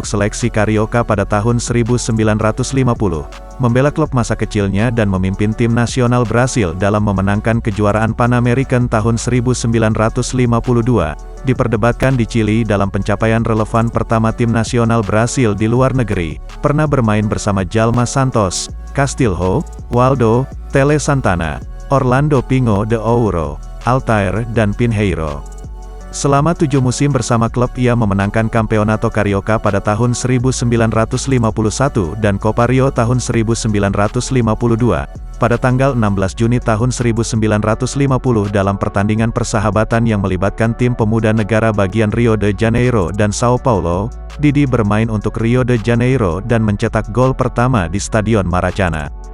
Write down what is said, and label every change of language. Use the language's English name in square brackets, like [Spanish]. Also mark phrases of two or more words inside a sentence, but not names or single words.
[Indonesian] seleksi Carioca pada tahun 1950, membela klub masa kecilnya dan memimpin tim nasional Brasil dalam memenangkan kejuaraan Pan American tahun 1952, diperdebatkan di Chili dalam pencapaian relevan pertama tim nasional Brasil di luar negeri, pernah bermain bersama Jalma Santos, Castilho, Waldo, Tele Santana, Orlando Pinho de Ouro, Altair dan Pinheiro. Selama 7 musim bersama klub ia memenangkan Campeonato Carioca pada tahun 1951 dan Copa Rio tahun 1952. Pada tanggal 16 Juni tahun 1950 dalam pertandingan persahabatan yang melibatkan tim pemuda negara bagian Rio de Janeiro dan Sao Paulo, Didi bermain untuk Rio de Janeiro dan mencetak gol pertama di Stadion Maracana.